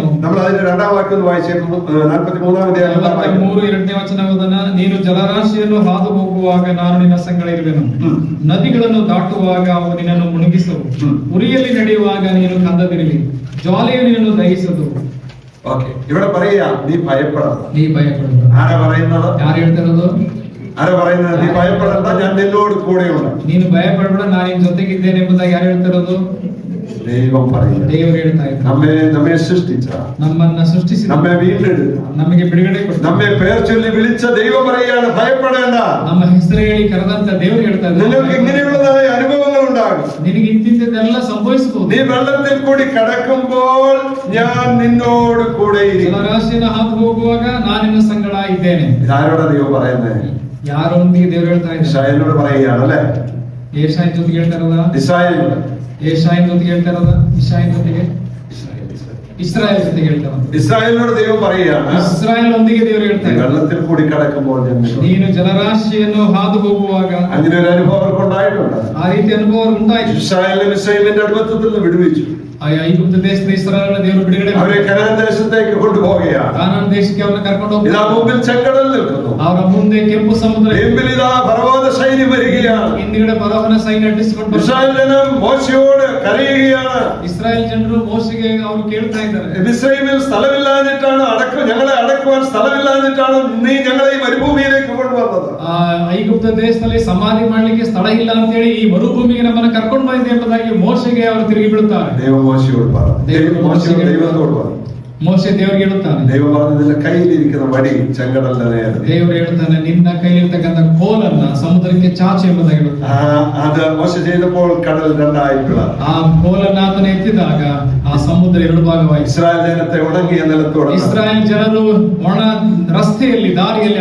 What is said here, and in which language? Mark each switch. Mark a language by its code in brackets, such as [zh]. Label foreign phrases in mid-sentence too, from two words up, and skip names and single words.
[ml] നമ്മൾ അതിന്റെ രണ്ടാം വാക്യം ഒന്ന് വായിച്ചേ. 43-ാം അധ്യായം [kn] 2ನೇ ವಚನವನ್ನ, ನೀನು ಜಲರಾಶಿಯನ್ನು ಹಾದು ಹೋಗುವಾಗ ನಾನು ನಿನ್ನ ಸಂಗಡ ಇರುವೆನು, ನದಿಗಳನ್ನು ದಾಟುವಾಗ ಅವು ನಿನ್ನನ್ನು ಮುಳುಗಿಸವು, ಉರಿಯಲ್ಲಿ ನಡೆಯುವಾಗ ನೀನು ಕಂದದಿರಲಿ, ಜ್ವಾಲೆಯು ನಿನ್ನನ್ನು ದಹಿಸದು. [ml] ഓക്കെ, ഇവിടെ പറയാ നീ ഭയപ്പെടണം. [kn] ನೀ ಭಯಪಡಬೇಡ. [ml] ആരാ പറയുന്നത്? [kn] ಯಾರು ಹೇಳ್ತಿರೋದು? [ml] ആരാ പറയുന്നത്? നീ ഭയപ്പെടണ്ട, ഞാൻ നിന്നോട് കൂടെയുണ്ട്. [kn] ನೀನು ಭಯಪಡಬೇಡ, ನಾನು ನಿನ್ನ ಜೊತೆಗಿದ್ದೇನೆ ಎಂಬುದಾಗಿ ಯಾರು ಹೇಳ್ತಿರೋದು? [ml] ദൈവം പറയുക. [kn] ದೇವರು ಹೇಳ್ತಾ ಇದ್ದಾರೆ. [ml] നമ്മെ സൃഷ്ടിച്ച, [kn] ನಮ್ಮನ್ನ ಸೃಷ್ಟಿಸಿ, [ml] നമ്മെ വീണ്ടെടുത്ത, [kn] ನಮಗೆ ಬಿಡುಗಡೆ ಕೊಟ್ಟ, [ml] നമ്മെ പേർ ചൊല്ലി വിളിച്ച ദൈവം പറയാണ് ഭയപ്പെടേണ്ട. [kn] ನಮ್ಮ ಹೆಸರು ಹೇಳಿ ಕರೆದಂತ ದೇವರು ಹೇಳ್ತಾ ಇದ್ದಾರೆ, [ml] നിങ്ങൾക്ക് ഇങ്ങനെയുള്ളതായ അനുഭവങ്ങൾ ഉണ്ടാകും. [kn] ನಿನಗೆ ಇಂತಿಂತೆಲ್ಲ ಸಂಭವಿಸಬಹುದು. [ml] നീ വെള്ളത്തിൽ കൂടി കടക്കുമ്പോൾ ഞാൻ നിന്നോട് കൂടെ ഇരിക്കും. [kn] ಜಲರಾಶಿಯನ್ನು ಹಾದು ಹೋಗುವಾಗ ನಾನು ನಿನ್ನ ಸಂಗಡ ಇದ್ದೇನೆ. [ml] ഇതാരോടാ ദൈവം പറയുന്നത്? [kn] ಯಾರೊಂದಿಗೆ ದೇವರು ಹೇಳ್ತಾ ಇದ್ದಾರೆ? [ml] ഇസ്രായേലിനോട് പറയുകയാണ് അല്ലെ? [kn] ಏಷಾಯನ ಜೊತೆಗೆ ಹೇಳ್ತಾ ಇರೋದಾ? [ml] ഇസ്രായേലിനോട്. [kn] ಏಷಾಯನ ಜೊತೆಗೆ ಹೇಳ್ತಾ ಇರೋದಾ? ಇಷಾಯನ ಜೊತೆಗೆ? ಇಸ್ರಾಯೇಲ್ ಜೊತೆಗೆ ಹೇಳ್ತಾ ಇರೋದು. [ml] ഇസ്രായേലിനോട് ദൈവം പറയുകയാണ്, [kn] ಇಸ್ರಾಯೇಲ್ ಒಂದಿಗೆ ದೇವರು ಹೇಳ್ತಾ ಇದ್ದಾರೆ, [ml] വെള്ളത്തിൽ കൂടി കടക്കുമ്പോൾ [kn] ನೀನು ಜಲರಾಶಿಯನ್ನು ಹಾದು ಹೋಗುವಾಗ. [ml] അങ്ങനെ ഒരു അനുഭവം അവർക്ക് ഉണ്ടായിട്ടുണ്ട്. [kn] ಆ ರೀತಿ ಅನುಭವ ഉണ്ടാಯಿತು. [ml] ഇസ്രായേലിനെ മിസ്രയീമിന്റെ അടിമത്തത്തിൽ നിന്ന് വിടുവിച്ചു. [kn] ಐಗುಪ್ತ ದೇಶದ ಇಸ್ರಾಯೇಲನ್ನ ದೇವರು ಬಿಡುಗಡೆ ಮಾಡಿ [ml] അവരെ കനാൻ ദേശത്തേക്ക് കൊണ്ടുപോവുകയാണ്. [kn] ಕಾನಾನ್ ದೇಶಕ್ಕೆ ಅವರನ್ನು ಕರ್ಕೊಂಡು [ml] ഇതാ [kn] ಹೋಗ್ತಾರೆ. [ml] മുമ്പിൽ ചെങ്കടൽ നിൽക്കുന്നു. [kn] ಅವರ ಮುಂದೆ ಕೆಂಪು ಸಮುದ್ರ, [ml] മുമ്പിൽ ഇതാ പർവ്വത സൈന്യം വരികയാണ്. [kn] ಹಿಂದಿಗಡೆ ಫರೋಹನ ಸೈನ್ಯ ಅಟ್ಟಿಸಿಕೊಂಡು ಬರ್ತಾರೆ. [ml] ഇസ്രായേൽ ജനം മോശയോട് കരയുകയാണ്. [kn] ಇಸ್ರಾಯೇಲ್ ಜನರು ಮೋಶೆಗೆ ಅವರು ಕೇಳ್ತಾ ಇದ್ದಾರೆ, [ml] മിസ്രയീമിൽ സ്ഥലമില്ലാഞ്ഞിട്ടാണ് ഞങ്ങളെ അടക്കുവാൻ സ്ഥലമില്ലാഞ്ഞിട്ടാണ് നീ ഞങ്ങളെ ഈ മരുഭൂമിയിലേക്ക് കൊണ്ടുവന്നത്. [kn] ಐಗುಪ್ತ ದೇಶದಲ್ಲಿ ಸಮಾಧಿ ಮಾಡ್ಲಿಕ್ಕೆ ಸ್ಥಳ ಇಲ್ಲ ಅಂತ ಹೇಳಿ ಈ ಮರುಭೂಮಿಗೆ ನಮ್ಮನ್ನ ಕರ್ಕೊಂಡು ಬಂದಿದೆ ಎಂಬುದಾಗಿ ಮೋಶೆಗೆ ಅವರು ತಿರುಗಿ ಬೀಳುತ್ತಾರೆ. [ml] ദൈവം മോശയോട് പറഞ്ഞു. ദൈവത്തോട് പറഞ്ഞു. [kn] ಮೋಶೆ ದೇವರಿಗೆ ಹೇಳುತ್ತಾನೆ, [ml] ദൈവം പറഞ്ഞു, നിന്റെ കയ്യിലിരിക്കുന്ന വടി ചെങ്കടലിന്റെ നേരെ. [kn] ದೇವರು ಹೇಳ್ತಾನೆ, ನಿನ್ನ ಕೈಲಿರ್ತಕ್ಕಂಥ ಕೋಲನ್ನ ಸಮುದ್ರಕ್ಕೆ ಚಾಚು ಎಂಬುದಾಗಿ ಹೇಳುತ್ತಾನೆ. [ml] അത് മോശ ചെയ്തപ്പോൾ കടൽ രണ്ടായി പിളർന്നു. [kn] ಆ ಕೋಲನ್ನ ಆತನ ಎತ್ತಿದಾಗ ಆ ಸಮುದ್ರ ಎರಡು ಭಾಗವಾಯಿತು. [ml] ഇസ്രായേൽ ജനത്തെ ഉണങ്ങിയ നിലത്തോടെ [kn] ಇಸ್ರಾಯೇಲ್ ಜನರು ಒಣ ರಸ್ತೆಯಲ್ಲಿ ದಾರಿಯಲ್ಲಿ